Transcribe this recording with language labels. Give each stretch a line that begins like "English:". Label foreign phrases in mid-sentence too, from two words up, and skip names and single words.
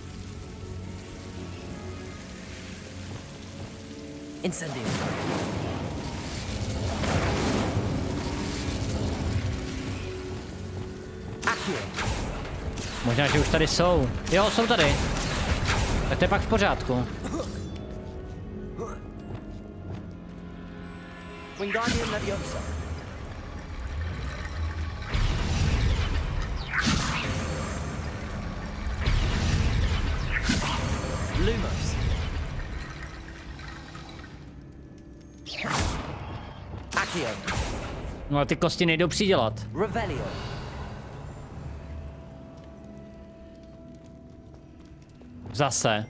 Czech: Incendio. Accio. Možná, že už tady jsou. Jo, jsou tady. Tak to je pak v pořádku. Wingardium Leviosa. Lumos. Accio. No a ty kosti nejdou přidělat. Revelio. Zase.